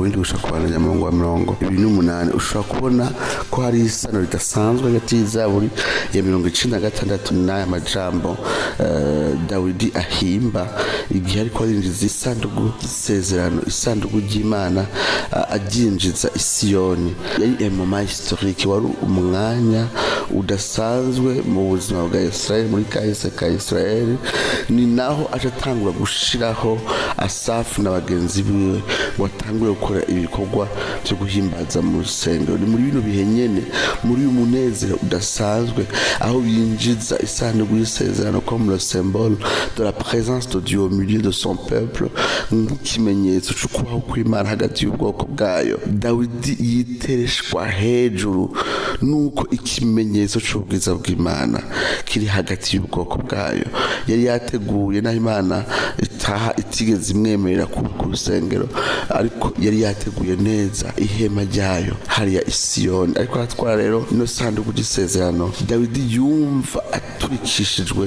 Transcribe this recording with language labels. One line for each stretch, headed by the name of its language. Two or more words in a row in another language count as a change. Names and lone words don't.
Rundi: w'indi gushaka kubandanya mu murongo wa 28 ushobora kubona ko hari isano ridasanzwe hagati y'Izaburi ya 96 n'aya majambo Dawidi ahimba igihe ariko arinjiza isanduku y'isezerano isanduku ry'Imana aginjiza i Siyoni yari
French: moment historique
Rundi: wari umwanya udasanzwe mu buzima bwa Israel muri kahise ka Israel ni naho atatangura gushiraho Asafu n'abagenzi biwe watanguye gukora ibikorwa byo guhimbaza mu rusengero ni muri bino bihe nyene muri uyu munezero udasanzwe aho binjiza isanduku y'isezerano
French: comme le symbole de la présence de Dieu au milieu de son peuple
Rundi: nk'ikimenyetso cyo kubaho kw'Imana hagati y'ubwoko bwayo Dawidi yitereshwa hejuru nuko ikimenyetso cy'ubwiza bw'Imana kiri hagati y'ubwoko bwayo yari yateguye na Imana itaha itigeze imwemerera ku rusengero ariko yari yateguye neza ihema ryayo hariya i Siyoni ariko atwara rero ino sanduku y'isezerano Dawidi yumva aturikishijwe